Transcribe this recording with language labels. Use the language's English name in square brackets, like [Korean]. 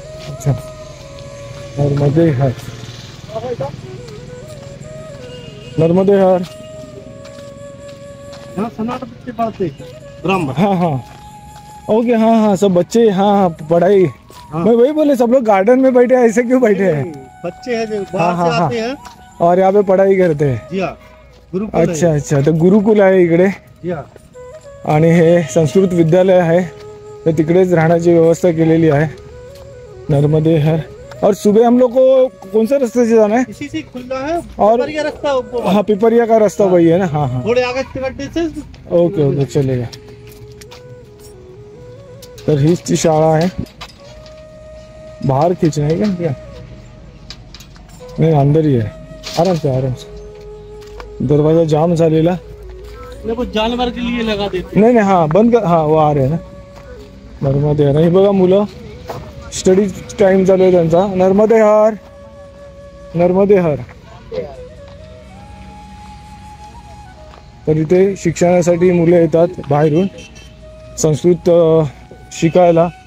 [Hindi] अच्छा, नर्मदे हर, नर्मदे हर। हाँ, सनातन बच्चे पढ़ते ब्राह्मण। हाँ हाँ ओके, हाँ हाँ सब बच्चे, हाँ हाँ पढ़ाई। हाँ। मैं वही बोले, सब लोग गार्डन में बैठे हैं, ऐसे क्यों बैठे हैं? बच्चे हैं जो बाहर से आते हैं और यहाँ पे पढ़ाई करते हैं। जी हाँ, गुरुकुल [Marathi] अच्छा अच्छा, तर गुरुकुल आहे इकडे [Hindi] जी हाँ। [Marathi] आणि हे संस्कृत विद्यालय आहे, तर तिकडेच राहण्याची व्यवस्था केलेली आहे। नर्मदे हर। [Hindi] और सुबह हम लोग को कौन सा रास्ते से जाना है? इसी से खुला है और- पिपरिया रास्ता ऊपर। हाँ पिपरिया का रास्ता वही है ना? हाँ हाँ थोड़े आगे गड्ढे से ओके ओके चलेगा। [Marathi] तर हीच ती शाळा आहे। [Hindi] बाहर खींचना है क्या? नहीं अंदर ही है, आराम से आराम से। [Marathi] दरवाजा जाम झालेला। [Hindi] वो जानवर के लिए लगा देते [Marathi] नाही नाही, [Hindi] हाँ बंद कर, हाँ वो आ रहे हैं ना। [Marathi] नर्मदे हर, हे बघा मुलं स्टडी टाइम चालू आहे त्यांचा। नर्मदे हर, नर्मदे हर। तर इथे शिक्षणासाठी मुलं येतात बाहेरून संस्कृत शिकायला।